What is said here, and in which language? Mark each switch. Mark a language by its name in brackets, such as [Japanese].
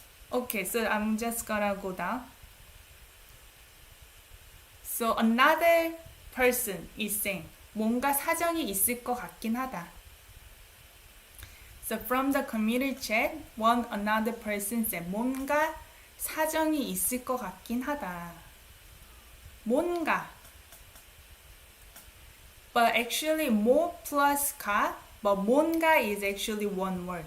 [English] Okay, so I'm just gonna go down. So another person is saying, [Korean] 뭔가 사정이 있을 것 같긴 하다. [English] So from the community chat, another person said, [Korean] 뭔가 사정이 있을 것 같긴 하다. 뭔가. [English] But actually, 뭐 plus 가, but 뭔가 is actually one word.